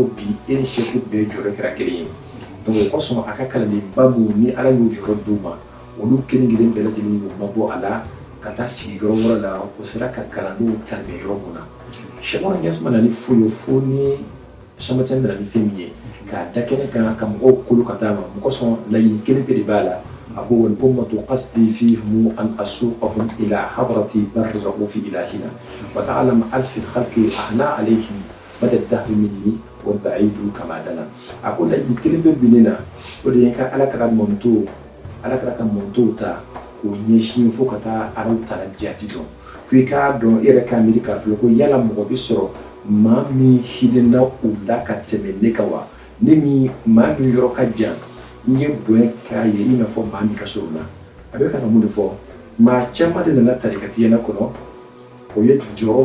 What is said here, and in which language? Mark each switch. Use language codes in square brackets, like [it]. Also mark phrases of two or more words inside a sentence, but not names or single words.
[bm] ko bi e ni Cheikh bɛɛ jɔyɔrɔ kɛra kelen ye donc o kosɔn a ka kalandenba minnu ni ala y'o jɔyɔrɔ d'u ma olu kelen kelen bɛɛ lajɛlen y'u mabɔ a la ka taa sigi yɔrɔ wɛrɛ la o sera ka kalandenw tarbiya yɔrɔ mun na Cheikh Oumar Niasse nana ni foyi ye fo ni Cheikh Ahmed Tijani nana ni fɛn min ye k'a da kɛnɛ kan ka mɔgɔw kolo ka taa ma o kosɔn laɲini kelen pe de b'a la a ko [ar] والأمة قصدي فيهم أن أسوقهم إلى حضرة البر الرؤوف إلهنا وتعلم ألف الخلق أنا عليهم مدى الدهر مني والبعيد كما دنا [bm] a ko laɲini kelen pe bi ne na o de ye ka ala kɛra ka mɔntow ta k'o ɲɛsin fo ka taa araw tala jati dɔn ko i k'a dɔn i yɛrɛ k'a miiri k'a filɛ ko yala mɔgɔ bɛ sɔrɔ maa min hinɛna u la ka tɛmɛ ne kan wa ne min maa min yɔrɔ ka jan n ye bonya k'a ye i n'a fɔ maa min ka surun na a bɛ ka na mun de fɔ maa caman de nana tarikatiyana kɔnɔ o ye jɔyɔrɔ